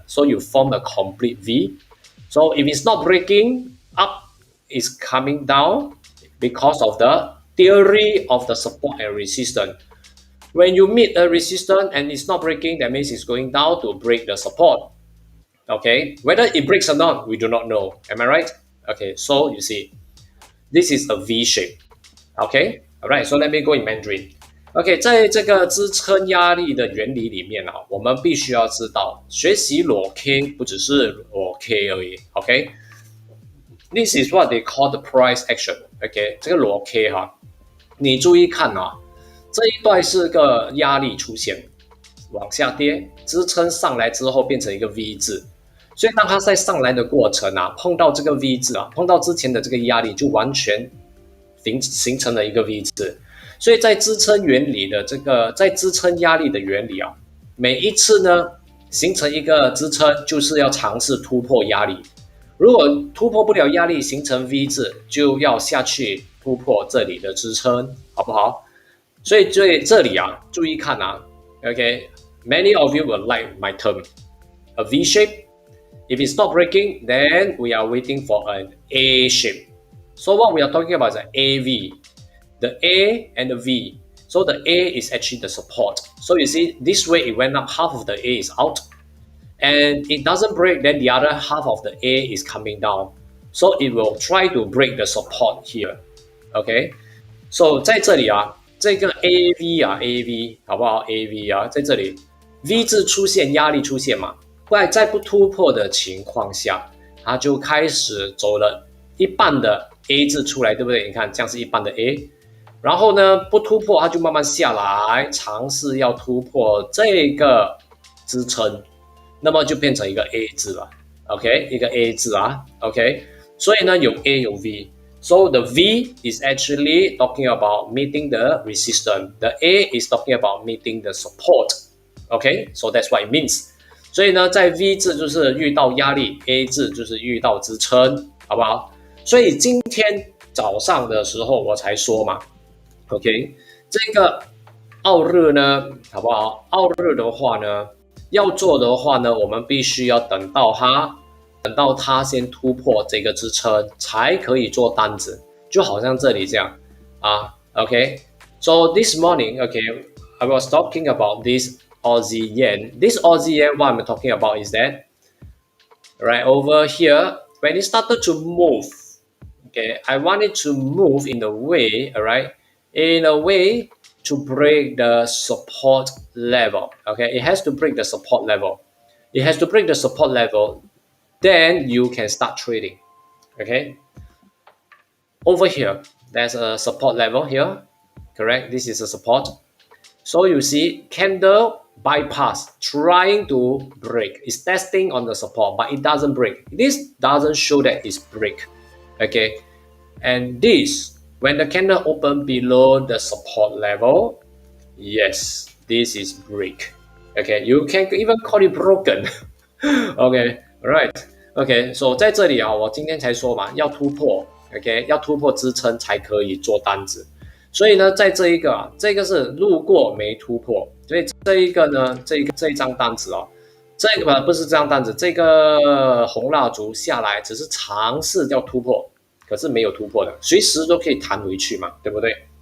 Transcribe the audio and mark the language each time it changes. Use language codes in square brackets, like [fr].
[en] So you form a complete V. So if it's not breaking up, it's coming down because of the theory of the support and resistance. When you meet a resistance and it's not breaking, that means it's going down to break the support. Okay, whether it breaks or not, we do not know. Am I right? Okay, so you see, this is a V shape. Okay, alright, so let me go in Mandarin. [zh] OK， 在这个支撑压力的原理里面啊，我们必须要知道，学习裸 K 不只是裸 K 而已。 [en] OK，this is what they call the price action. [zh] OK， 这个裸 K 哈，你注意看啊，这一段是个压力出现，往下跌，支撑上来之后变成一个 V 字，所以当它在上来的过程啊，碰到这个 V 字啊，碰到之前的这个压力，就完全形成了一个 V 字。所以在支撑原理的在支撑压力的原理啊，每一次呢形成一个支撑，就是要尝试突破压力。如果突破不了压力，形成 V 字，就要下去突破这里的支撑，好不好？所以这里啊，注意看啊 [en] ，OK，many of you will like my term, a V shape. If it's not breaking, then we are waiting for an A shape. So what we are talking about is an AV.The A and the V. So the A is actually the support. So you see, this way it went up, half of the A is out. And it doesn't break, then the other half of the A is coming down. So it will try to break the support here. Okay? [zh] So 在这里啊，这个 AV 啊 ，AV 好不好 ？AV 啊，在这里 V 字出现，压力出现嘛，在不突破的情况下，它就开始走了一半的 A 字出来，对不对？你看，这样是一半的 A。然后呢，不突破，它就慢慢下来，尝试要突破这个支撑，那么就变成一个 A 字了 ，OK， 一个 A 字啊 ，OK， 所以呢有 A 有 V， [en] so the V is actually talking about meeting the resistance, the A is talking about meeting the support，OK，so that's what it means。 [zh] 所以呢，在 V 字就是遇到压力 ，A 字就是遇到支撑，好不好？所以今天早上的时候我才说嘛。OK， 这个奥日呢，好不好？奥日的话呢，要做的话呢，我们必须要等到它先突破这个支撑，才可以做单子。就好像这里这样啊，OK。 [en] So this morning, okay, I was talking about this Aussie yen. This Aussie yen, what I'm talking about is that right over here, when it started to move, okay, I want it to move in a way, all right, in a way to break the support level. Okay, it has to break the support level. It has to break the support level, then you can start trading. Okay, over here, there's a support level here. Correct, this is a support. So you see, candle bypass, trying to break. It's testing on the support, but it doesn't break. This doesn't show that it's break. Okay, and this, when the candle open below the support level, yes, this is break. Okay, you can even call it broken. Okay, right. [zh] OK， so 在这里啊，我今天才说嘛，要突破 ，OK， 要突破支撑才可以做单子。所以呢，在这一个这个是路过没突破，所以这一个呢，这一张单子哦，这个不是这张单子，这个红蜡烛下来只是尝试要突破，可是没有突破的，随时都可以弹回去嘛，对不对？